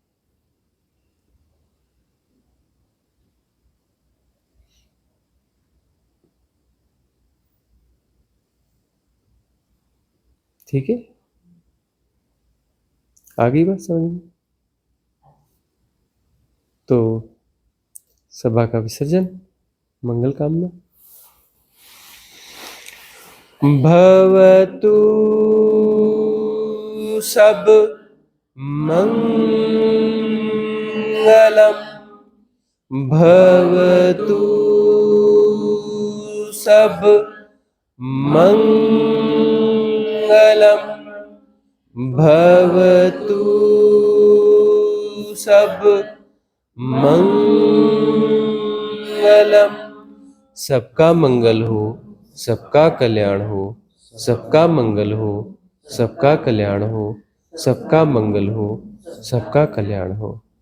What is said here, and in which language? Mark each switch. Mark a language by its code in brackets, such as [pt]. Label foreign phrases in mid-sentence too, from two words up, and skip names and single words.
[hi] ठीक है, आ गई बात समझ में? तो सभा का विसर्जन, मंगल कामना। [pi] भवतु सब मंगलम, भवतु सब मंगलम, भवतु सब मंगलम। [hi] सबका मंगल हो, सबका कल्याण हो, सबका मंगल हो, सबका कल्याण हो, सबका मंगल हो, सबका कल्याण हो।